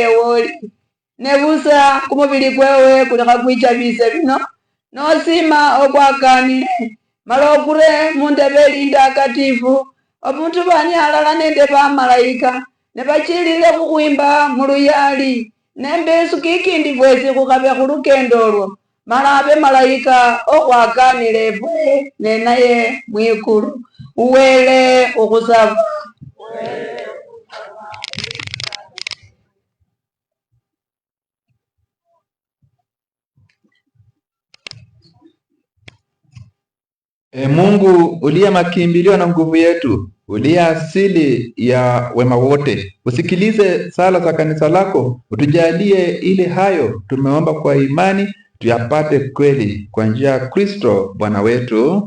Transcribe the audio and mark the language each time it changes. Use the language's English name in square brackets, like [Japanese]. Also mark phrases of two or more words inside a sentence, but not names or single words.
[Luyia] woli nebusa kumubili kwewe kulekha kwichabise bino nosima okwakanile mala okure mundebe elindakatifu omuntu bani alala nende bamalayika nebachilile khukhwimba muluyali nembesu kikindi bwesi khukhabe khulukendo olwo mala abe malayika okhwakanile efwe nenaye mwikulu uwele okhusaba. [Swahili] Mungu uliye makimbilio na nguvu yetu, uliye asili ya wema wote, usikilize sala za kanisa lako, utujalie ili hayo tumeomba kwa imani tuyapate kweli kwa njia ya Kristo Bwana wetu.